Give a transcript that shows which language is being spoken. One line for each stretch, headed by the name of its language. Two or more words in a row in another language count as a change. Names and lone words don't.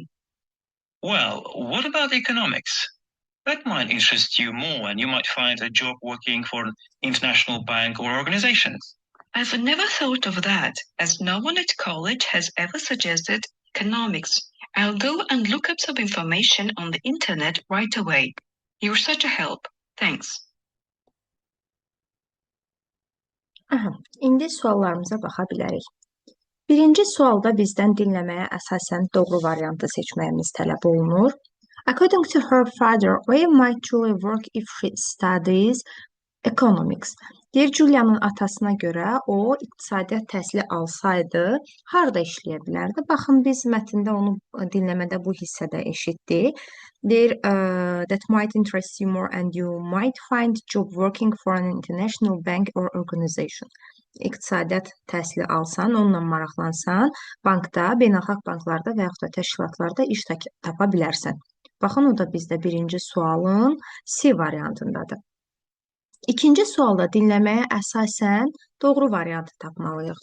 English: Well, what about economics? That might interest you more, and you might find a job working for an international bank or organization. I've never thought of that, as no one at college has ever suggested economics. I'll go and look up some information on the internet right away. You're such a help. Thanks.
Azerbaijani: İndi suallarımıza baxa bilərik. Birinci sualda bizdən dinləməyə əsasən doğru variantı seçməyimiz tələb olunur.
English: According to her father, where might Julia work if she studies economics?
Azerbaijani: Deyir, Julia'nın atasına görə o iqtisadiyyat təhsili alsaydı, harda işləyə bilərdi? Baxın, biz mətndə onu dinləmədə bu hissədə eşitdik. Deyir,
English: that might interest you more and you might find job working for an international bank or organization.
Azerbaijani: İqtisadiyyat təhsili alsan, onunla maraqlansan, bankda, beynəlxalq banklarda və yaxud da təşkilatlarda iş tapa bilərsən. Baxın, o da bizdə birinci sualın C variantındadır. İkinci sualda dinləməyə əsasən doğru variantı tapmalıyıq.